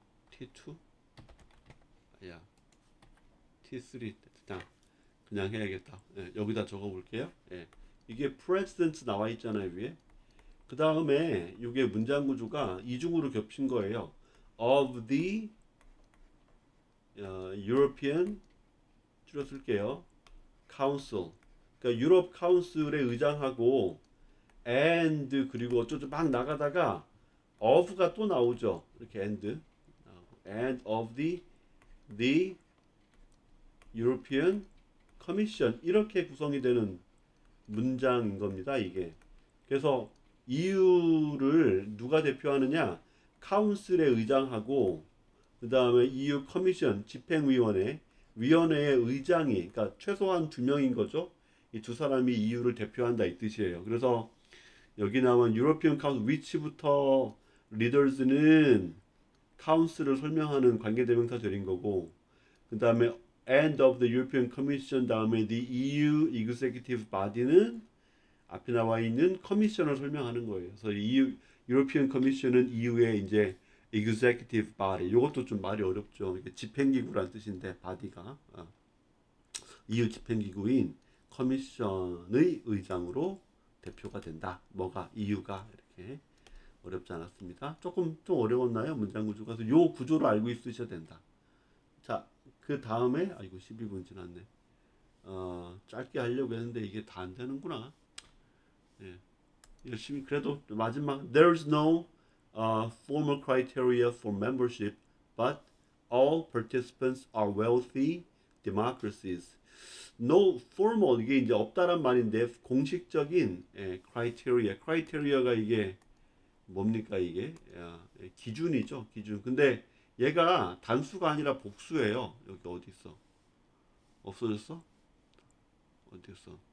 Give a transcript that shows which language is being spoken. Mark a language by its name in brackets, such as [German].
[Korean] T2? 야, T3 그냥 해야겠다. 예, 여기다 적어볼게요. 예, 이게 president 나와 있잖아요 위에. 그 다음에 이게 문장 구조가 이중으로 겹친 거예요. [English] Of the European [Korean] 줄여 쓸게요. [English] Council. [Korean] 그러니까 유럽 카운슬의 의장하고 and 그리고 어쩌고 막 나가다가 of가 또 나오죠. 이렇게 [English] and of the European Commission [Korean] 이렇게 구성이 되는 문장인 겁니다. 이게. 그래서 EU를 누가 대표하느냐? 카운슬의 의장하고 그 다음에 EU 커미션 집행위원회 위원회의 의장이 그러니까 최소한 두 명인 거죠. 이 두 사람이 EU를 대표한다 이 뜻이에요. 그래서 여기 나온 유로피언 카운슬 위치부터 리더즈는 카운슬을 설명하는 관계대명사절인 거고 그 다음에 [English] end of the European Commission [Korean] 다음에 the EU Executive Body는 앞에 나와 있는 커미션을 설명하는 거예요. 그래서 EU European Commission은 EU의 이제 Executive Body. 이것도 좀 말이 어렵죠. 이게 집행기구란 뜻인데 body가 EU 집행기구인 커미션의 의장으로 대표가 된다. 뭐가 EU가 이렇게 어렵지 않았습니다. 조금 좀 어려웠나요? 문장 구조가. 그래서 요 구조를 알고 있으셔야 된다. 자, 그 다음에 아이고 12분 지났네. 짧게 하려고 했는데 이게 다 안 되는구나. 예. 열심히 그래도 마지막 [English] there's no formal criteria for membership, but all participants are wealthy democracies. No formal [Korean] 이게 이제 없다란 말인데 공식적인 criteria가 이게 뭡니까 이게 기준이죠 기준. 근데 얘가 단수가 아니라 복수예요. 여기 어디 있어? 없어졌어? 어디 있어?